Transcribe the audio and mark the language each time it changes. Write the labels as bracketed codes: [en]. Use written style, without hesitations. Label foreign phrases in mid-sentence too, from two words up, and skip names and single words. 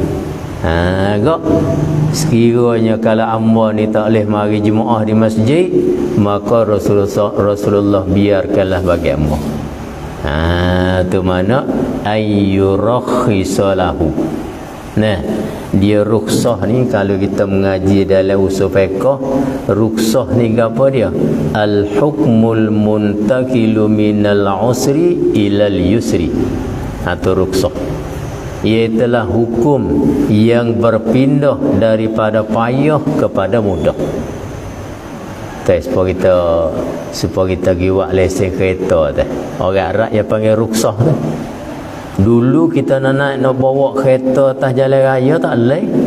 [ms] Sekiranya kalau ambo ni tak boleh mari jemaah di masjid, maka Rasulullah biarkanlah bagi ambo. Tu mana [ar] أن يرخص له. [ms] Dia rukhsah ni kalau kita mengaji dalam usul fiqh, rukhsah ni apa dia? [ar] الحكم المنتقل من العسر إلى اليسر. [ms] Atau rukhsah. Iaitulah hukum yang berpindah daripada payah kepada mudah. Supaya kita giwak lesen kereta tu. Orang Arab yang panggil ruksah tu. Dulu kita nak bawa kereta atas jalan raya tak boleh.